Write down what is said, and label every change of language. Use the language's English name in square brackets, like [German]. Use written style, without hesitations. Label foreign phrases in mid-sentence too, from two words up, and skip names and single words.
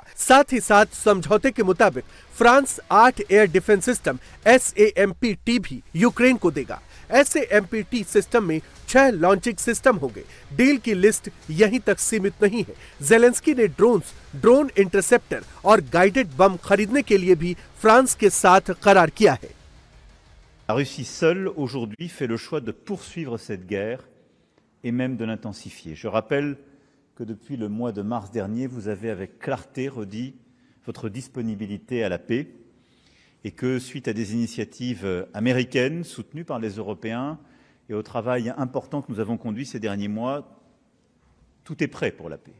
[Hindi] साथ ही साथ समझौते के मुताबिक फ्रांस 8 [English] air defense system [Hindi] SAMP-T भी यूक्रेन को देगा। SAMPT सिस्टम में 6 [English] launching system [Hindi] होंगे। डील की लिस्ट यहीं तक सीमित नहीं है। जेलेंस्की ने [English] drone interceptor [Hindi] और [English] guided bomb [Hindi] खरीदने के लिए भी फ्रांस के साथ करार किया है। [French] La Russie seule, aujourd'hui, fait le choix de poursuivre cette guerre et même de l'intensifier. Je rappelle que depuis le mois de mars dernier, vous avez avec clarté redit votre disponibilité à la paix et que suite à des initiatives américaines soutenues par les Européens et au travail important que nous avons conduit ces derniers mois, tout est prêt pour la paix.